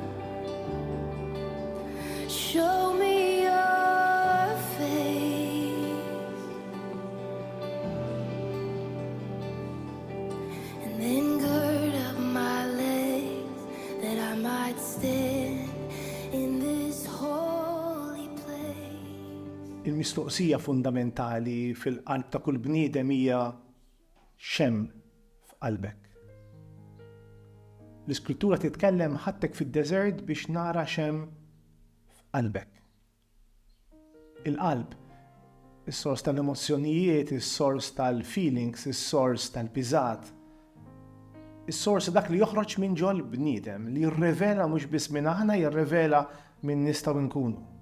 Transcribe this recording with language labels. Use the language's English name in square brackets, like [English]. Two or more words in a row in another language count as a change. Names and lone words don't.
[English] Show me your face. And then gird up my legs that I might stand in this holy place. [Maltese] Il-mistoqsija fundamentali fil-qalb ta' kull bniedem hija x'hemm f'qalbek. L-Iskrittura titkellem ħadtek fid-deżert biex nara x'hemm f'qalbek. Il-qalb, is-sors tal-emozzjonijiet, is-sors tal-feelings, is-sors tal-biżat, is-sors dak li joħroġ minn ġol bniedem, li jirrevela mhux biss minn aħna, jirrevela minn nistgħu nkunu.